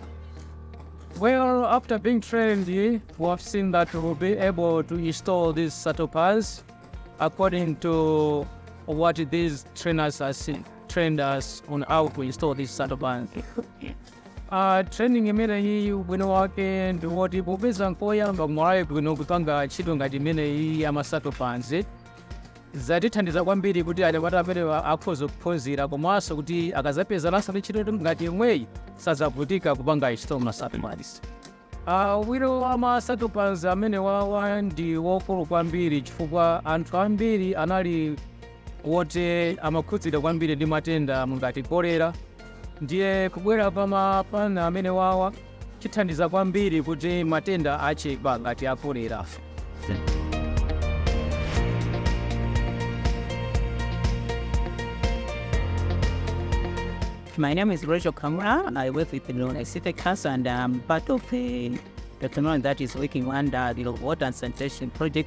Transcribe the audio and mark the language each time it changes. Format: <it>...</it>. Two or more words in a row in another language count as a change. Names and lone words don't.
<en>Well, after being trained, we have seen that we'll be able to install these SATO plants according to what these trainers have trained us on how to install these SATO plants.</en> <ny>Training imene ubwino wake ndi woti popeza nkoyamba Malawi bwino kupanga ntchito ngati imene ama SATO plants zatithandiza kwambiri kuti anyamata amene akhoza kuphunzira komanso kuti akazapeza nasa ntchito ngati imweyi sazavutika kupanga ntchito ma SATO plants. Ubwino wa ma SATO plants amene wawa ndi wokulu kwambiri chifukwa anthu ambiri anali woti amakhudzidwa kwambiri ndi matenda ngati kolera. Ndiye kubwera pana amene wawa chithandiza kwambiri kuti matenda achepa ngati akolera.</ny> <en>My name is Rachel Kamara. I work with the Lilongwe City Council and I'm part of the technology that is working under the Water and Sanitation project.</en>